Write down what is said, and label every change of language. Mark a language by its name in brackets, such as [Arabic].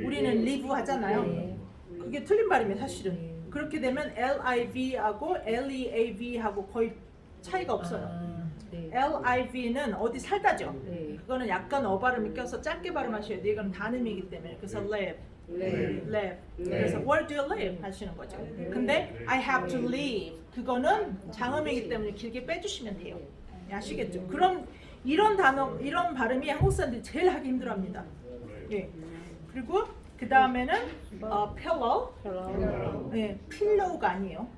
[Korean] 우리는 live 하잖아요. 그게 틀린 발음이에요, 사실은. 그렇게 되면 L-I-V하고 L-E-A-V하고 거의 차이가 없어요. L-I-V는 어디 살다죠. 그거는 약간 어 발음이 껴서 짧게 발음하셔야 돼요. 이건 단음이기 때문에. 그래서 live, [English] live. [Korean] 그래서 [English] where do you live [Korean] 하시는 거죠. 근데 [English] I have to leave [Korean] 그거는 장음이기 때문에 길게 빼주시면 돼요. 아시겠죠? 그럼 이런 단어, 이런 발음이 한국 사람들이 제일 하기 힘들어합니다. 예. 그리고 그 다음에는 pillow. 예, pillow가 아니에요.